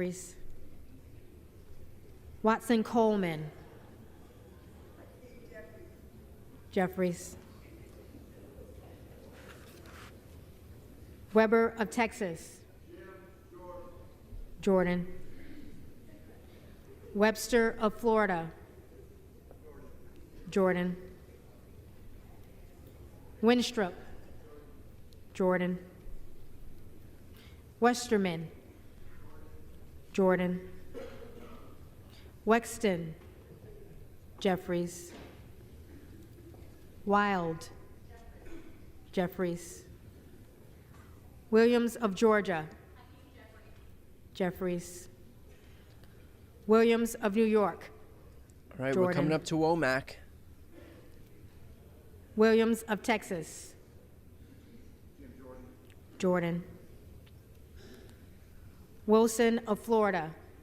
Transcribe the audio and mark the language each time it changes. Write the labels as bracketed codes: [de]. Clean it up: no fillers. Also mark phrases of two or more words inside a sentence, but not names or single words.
[en] Watson Coleman. Jeffries. Weber of Texas. Jordan. Webster of Florida. Jordan. Winstrup. Jordan. Westerman. Jordan. Wexton. Jeffries. Wild. Jeffries. Williams of Georgia. Jeffries. Williams of New York. All right, Jordan. we're coming up to Womack. Williams of Texas. Jordan. Wilson of Florida.